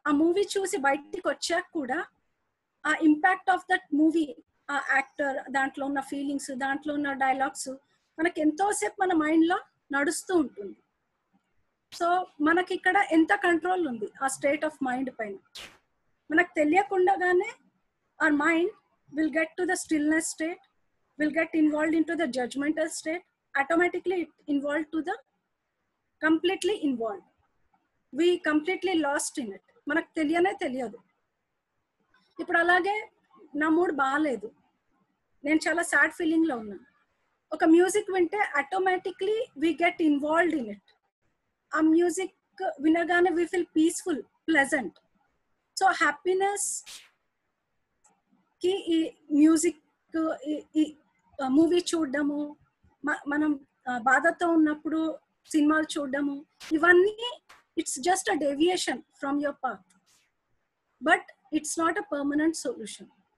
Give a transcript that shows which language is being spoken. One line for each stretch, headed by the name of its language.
Telugu: ఆ మూవీ చూసి బయటికి వచ్చాక కూడా ఆ
English: impact of that movie,
Telugu: ఆ యాక్టర్, దాంట్లో ఉన్న ఫీలింగ్స్, దాంట్లో ఉన్న డైలాగ్స్ మనకి ఎంతోసేపు మన మైండ్ లో నడుస్తూ ఉంటుంది. సో మనకి ఇక్కడ ఎంత కంట్రోల్ ఉంది ఆ స్టేట్ ఆఫ్ మైండ్ పైన? మనకు తెలియకుండానే
English: our mind will get to the stillness state, will get involved into the judgmental state. Automatically it involved to the completely involved. We completely lost in it.
Telugu: మనకు తెలియదు. ఇప్పుడు అలాగే నా మూడ్ బాగాలేదు, నేను చాలా సాడ్ ఫీలింగ్ లో ఉన్నాను, ఒక మ్యూజిక్ వింటే automatically
English: We get involved in it.
Telugu: ఆ మ్యూజిక్ వినగానే
English: We feel peaceful, pleasant.
Telugu: So happiness కి ఈ మ్యూజిక్, ఈ మూవీ చూడడము, మనం బాధతో ఉన్నప్పుడు సినిమాలు చూడడము, ఇవన్నీ
English: It's just a deviation from your path, but it's not a permanent solution.